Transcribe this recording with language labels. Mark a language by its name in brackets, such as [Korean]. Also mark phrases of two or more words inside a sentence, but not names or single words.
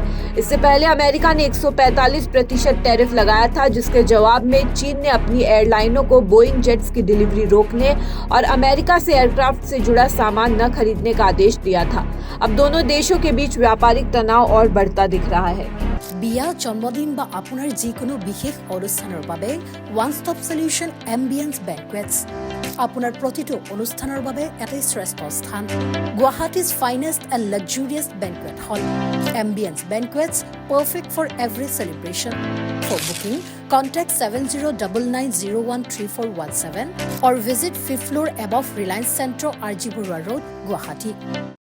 [Hindi] इससे पहले अमेरिका ने 145% टैरिफ लगाया था, जिसके जवाब में चीन ने अपनी एयरलाइनों को बोइंग जेट्स की डिलीवरी रोकने और अमेरिका से एयरक्राफ्ट से जुड़ा सामान न खरीदने का आदेश दिया था। अब दोनों देशों के बीच व्यापारिक तनाव और बढ़ता दिख रहा है। [Assamese] বিয়া জন্মদিন বা আপোনাৰ যিকোনো বিশেষ অনুষ্ঠানৰ বাবে [English] one stop solution [Assamese] এম্বিয়েন্স বেংকুৱেটছ আপোনাৰ প্ৰতিটো অনুষ্ঠানৰ বাবে এটাই শ্ৰেষ্ঠ স্থান। [English] Guwahati's finest and luxurious banquet hall Ambience Banquets perfect for every celebration. For booking, contact 7099013417 or visit 5th floor above Reliance Centro, RG Burwa Road, Guwahati.